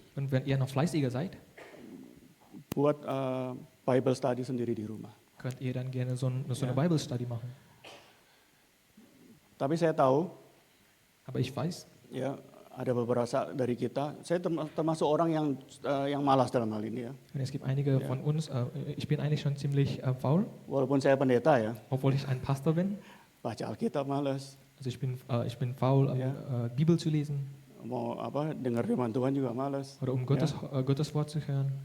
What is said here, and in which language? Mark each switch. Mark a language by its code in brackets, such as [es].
[de] Und wenn ihr noch fleißiger seid, [id] buat Bible study sendiri di rumah. [de] könnt ihr dann gerne so eine Bible Study machen. [id] Tapi saya tahu, [de] Aber ich weiß, [id] ya ada beberapa dari kita. Saya termasuk orang yang malas dalam hal ini ya. [de] und es gibt einige von uns, ich bin eigentlich schon ziemlich faul, [id] Walaupun saya pendeta ya, [de] obwohl ich ein Pastor bin. [id] baca Alkitab malas. [de] Also ich bin faul, Ja. Bibel zu lesen [id] Mau dengar firman Tuhan juga malas. [de] oder Gottes Wort zu hören.